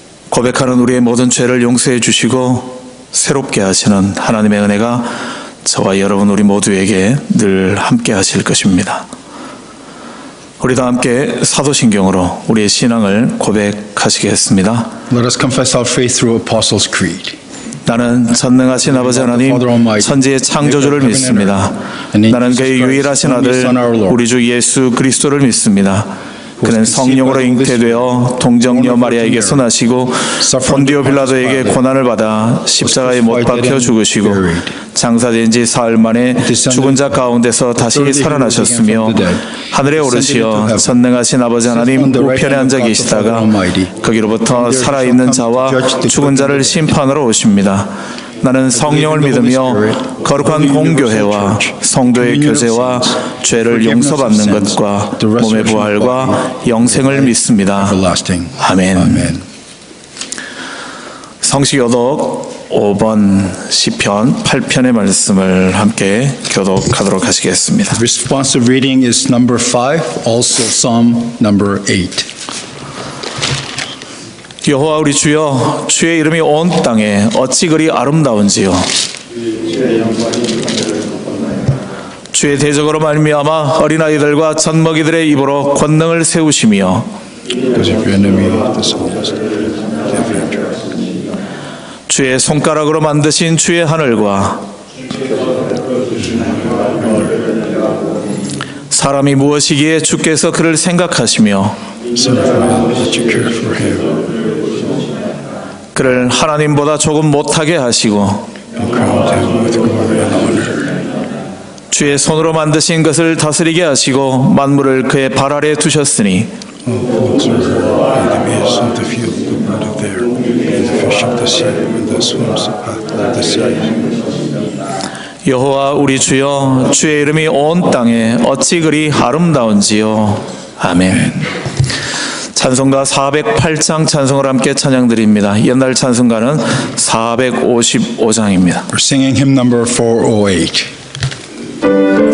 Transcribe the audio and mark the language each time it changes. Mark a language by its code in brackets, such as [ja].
[ko] 고백하는 우리의 모든 죄를 용서해 주시고 새롭게 하시는 하나님의 은혜가 저와 여러분 우리 모두에게 늘 함께 하실 것입니다. 우리 다 함께 사도신경으로 우리의 신앙을 고백하시겠습니다. [en] Let us confess our faith through Apostles' Creed. [ko] 나는 전능하신 아버지 하나님 천지의 창조주를 믿습니다. 나는 그의 유일하신 아들 우리 주 예수 그리스도를 믿습니다. 그는 성령으로 잉태되어 동정녀 마리아에게서 나시고 본디오 빌라도에게 고난을 받아 십자가에 못 박혀 죽으시고 장사된 지 사흘 만에 죽은 자 가운데서 다시 살아나셨으며 하늘에 오르시어 전능하신 아버지 하나님 우편에 앉아 계시다가 거기로부터 살아있는 자와 죽은 자를 심판하러 오십니다. 나는 성령을 믿으며 거룩한 공교회와 성도의 교제와 죄를 용서받는 것과 몸의 부활과 영생을 믿습니다. 아멘. 성시교독 5번 시편 8편의 말씀을 함께 교독하도록 하시겠습니다. [en] Responsive reading is number 5, also Psalm number 8. [ko] 여호와 우리 주여, 주의 이름이 온 땅에 어찌 그리 아름다운지요. 주의 대적으로 말미암아 어린아이들과 젖먹이들의 입으로 권능을 세우시며 [en] Because of your enemy, the psalmist, give victory. [ko] 주의 손가락으로 만드신 주의 하늘과 사람이 무엇이기에 주께서 그를 생각하시며 [en] Son of man, that you care for him, [ko] 그를 하나님보다 조금 못하게 하시고 [en] and crowned him with glory and honor. [ko] 주의 손으로 만드신 것을 다스리게 하시고 만물을 그의 발 아래 두셨으니 [en] All plants are and the beasts of the field, the bird of the air, and the fish of the sea, and the swims of the sea. [ko] 여호와 우리 주여, 주의 이름이 온 땅에 어찌 그리 아름다운지요. 아멘. 찬송가 408장 찬송을 함께 찬양드립니다. 옛날 찬송가는 455장입니다. [en] We're singing hymn number 408.